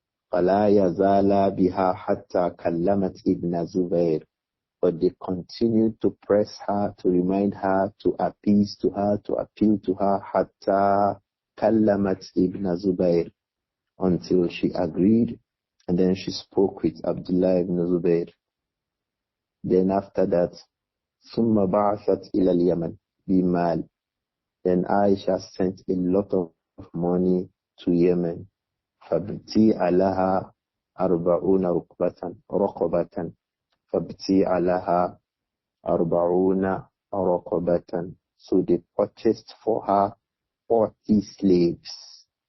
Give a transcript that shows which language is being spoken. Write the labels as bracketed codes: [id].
[en] Fala yazala biha hatta kallamat ibn Zubair, but they continued to press her, to remind her, to appease to her, to appeal to her, hatta kallamat ibn Zubair, until she agreed, and then she spoke with Abdullah ibn Zubair. [ar] Then after that, ثم بعثت إلى اليمن بمال. [en] Then Aisha sent a lot of money to Yemen. [ar] فابتيع لها 40 رقبة. فابتيع لها 40 رقبة. [en] So they purchased for her 40 slaves.